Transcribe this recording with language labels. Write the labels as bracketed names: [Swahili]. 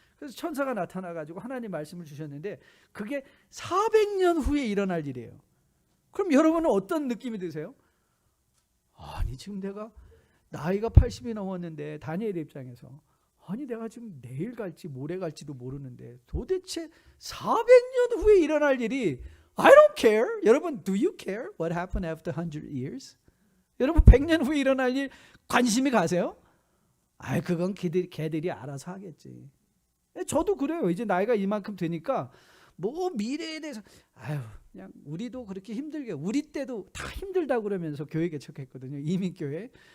[Korean] 그래서 천사가 나타나가지고 하나님 말씀을 주셨는데 그게 400년 후에 일어날 일이에요. 그럼 여러분은 어떤 느낌이 드세요? 아니, 지금 내가 나이가 80이 넘었는데 다니엘의 입장에서 아니 내가 지금 내일 갈지 모레 갈지도 모르는데 도대체 400년 후에 일어날 일이 [English] I don't care. [Korean] 여러분, [English] do you care what happened after 100 years? [Korean] 여러분 100년 후에 일어날 일 관심이 가세요? 그건 걔들이 알아서 하겠지. 저도 그래요. 이제 나이가 이만큼 되니까 미래에 대해서 그냥 우리도 그렇게 힘들게, 우리 때도 다 힘들다고 그러면서 교회 개척했거든요. 이민교회.